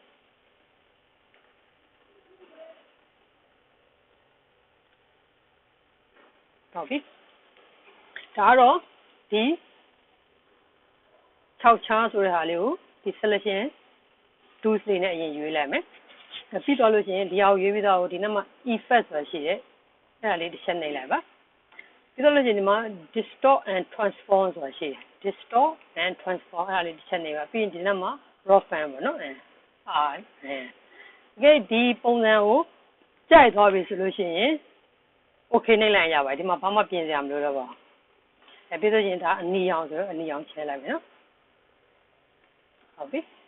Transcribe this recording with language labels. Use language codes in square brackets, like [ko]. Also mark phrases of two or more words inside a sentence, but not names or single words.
[my] ဟုတ်ပြီဒါတော့ဒီ6ချားဆိုတဲ့ဟာလေးကိုဒီ [en] selection tools [my] တွေနဲ့အရင်ရွေးလိုက်မယ်ပြီးတော့လို့ရှိရင်ဒီအောင်ရွေးပြီးတော့ဒီနောက်မှာ effect ဆိုတာရှိတယ်အဲ့ဒါလေးတစ်ချက်နှိပ်လိုက်ပါပြီးတော့လို့ရှိရင်ဒီမှာ [en] distort and transform [my] ဆိုတာရှိတယ် [en] distort and transform [my] အဲ့ဒါလေးတစ်ချက်နှိပ်ပါပြီးရင်ဒီနောက်မှာ roughen ပေါ့နော် ဒီပုံစံကိုကြိုက်သွားပြီဆိုလို့ရှိရင် okay နှိပ်လိုက်ရပါတယ်ဒီမှာဘာမှပြင်စရာမလိုတော့ပါဘူးပြီးတော့ရင်ဒါအနီရောင်ဆိုတော့အနီရောင်ချဲလိုက်မယ်နော်ဟုတ်ပြီ